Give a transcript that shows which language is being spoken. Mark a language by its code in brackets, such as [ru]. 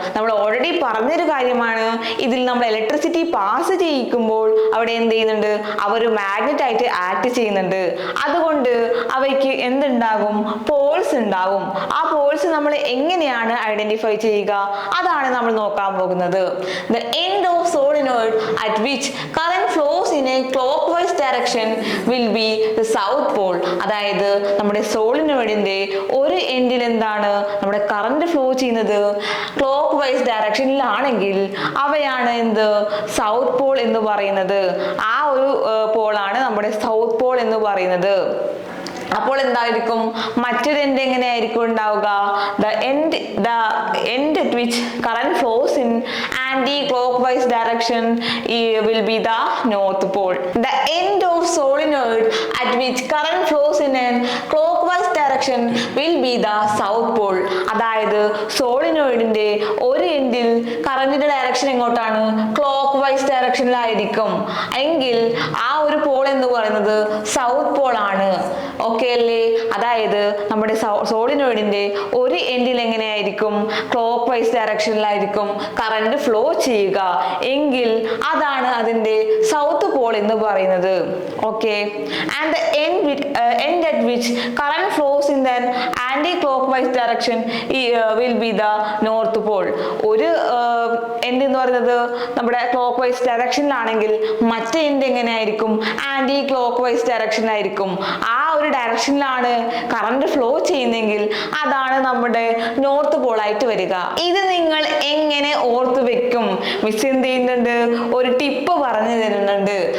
[ml] നമ്മൾ ഓൾറെഡി പറഞ്ഞൊരു കാര്യമാണ്, ഇതിൽ നമ്മൾ ഇലക്ട്രിസിറ്റി പാസ് ചെയ്യിക്കുമ്പോൾ അവിടെ എന്ത് ചെയ്യുന്നുണ്ട്, അവർ മാഗ്നറ്റ് ആയിട്ട് ആക്ട് ചെയ്യുന്നുണ്ട്. അതുകൊണ്ട് അവയ്ക്ക് എന്തുണ്ടാകും, പോൾസ് ഉണ്ടാകും. ആ പോൾസ് നമ്മൾ എങ്ങനെയാണ് ഐഡന്റിഫൈ ചെയ്യുക, അതാണ് നമ്മൾ നോക്കാൻ പോകുന്നത്. [en] The end of solenoid at which current flows in a clockwise direction will be the south pole. [ml] അതായത് നമ്മുടെ സോളിനോയിഡിന്റെ ഒരു എൻഡിൽ എന്താണ്, നമ്മുടെ കറന്റ് ഫ്ലോ ചെയ്യുന്നത് ക്ലോക്ക് വൈസ് ഡയറക്ഷനിലാണെങ്കിൽ അവയാണ് എന്ത്, സൗത്ത് പോൾ എന്ന് പറയുന്നത്. ആ ഒരു പോളാണ് നമ്മുടെ സൗത്ത് പോൾ എന്ന് പറയുന്നത്. അപ്പോൾ എന്തായിരിക്കും, മറ്റൊരു എൻഡ് എങ്ങനെയായിരിക്കും ഉണ്ടാവുക, [en] the end at which current flows in anti-clockwise direction will be the north pole. The end of solenoid at which current flows in an clockwise direction will be the south pole. [ml] അതായത് സോളിനോയിഡിന്റെ ഒരു എൻഡിൽ കറന്റിന്റെ direction എങ്ങോട്ടാണ്, clock vice ഡയറക്ഷനിലായിരിക്കും. എങ്കിൽ ആ ഒരു Paul എന്ന് പറയുന്നത് സൗത്ത് പോൾ ആണ്. ഓക്കെ അല്ലേ? അതായത് നമ്മുടെ സോളിനോയിഡിന്റെ ഒരു എൻഡിൽ എങ്ങനെയായിരിക്കും, ക്ലോക്ക് വൈസ് ഡയറക്ഷനിലായിരിക്കും കറന്റ് ഫ്ലോ ചെയ്യുക. എങ്കിൽ അതാണ് അതിന്റെ സൗത്ത് പോൾ എന്ന് പറയുന്നത്. Okay. [en] And the end at which current flows in the anti-clockwise direction will be the north pole. [ml] ഒരു എൻഡ് എന്ന് പറയുന്നത് നമ്മുടെ ക്ലോക്ക് വൈസ് ഡയറക്ഷനിലാണെങ്കിൽ മറ്റേ എൻഡ് എങ്ങനെയായിരിക്കും, ആന്റി ക്ലോക്ക് വൈസ് ഡയറക്ഷനിലായിരിക്കും. ആ ഒരു ഡയറക്ഷനിലാണ് കറന്റ് ഫ്ലോ ചെയ്യുന്നെങ്കിൽ അതാണ് നമ്മുടെ നോർത്ത് പോൾ ആയിട്ട് വരിക. ഇത് നിങ്ങൾ എങ്ങനെ ഓർത്ത് വെക്കും? മിസ് എന്ത് ചെയ്യുന്നുണ്ട്, ഒരു ടിപ്പ് പറഞ്ഞു തരുന്നുണ്ട്.